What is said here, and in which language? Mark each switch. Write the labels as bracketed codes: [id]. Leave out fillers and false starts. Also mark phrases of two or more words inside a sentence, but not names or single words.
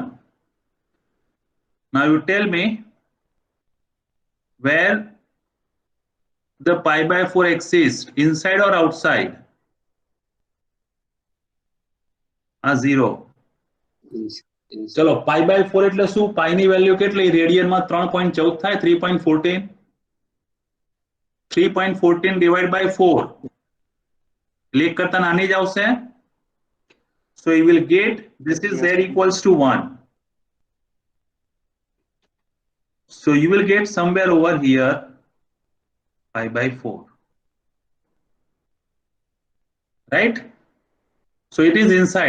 [en] Now you tell me where the π/4 exists, inside or outside? 0. [gu] ચલો π/4 એટલે શું? પાઈ ની વેલ્યુ કેટલી? રેડિયન માં 3.14 થાય, 3.14. [en] 3.14 divided by 4. [gu] ક્લિક કરતા નાની જ આવશે. [en] So you will get this is z equals to 1. So you will get somewhere over here π/4. Right? So it is inside.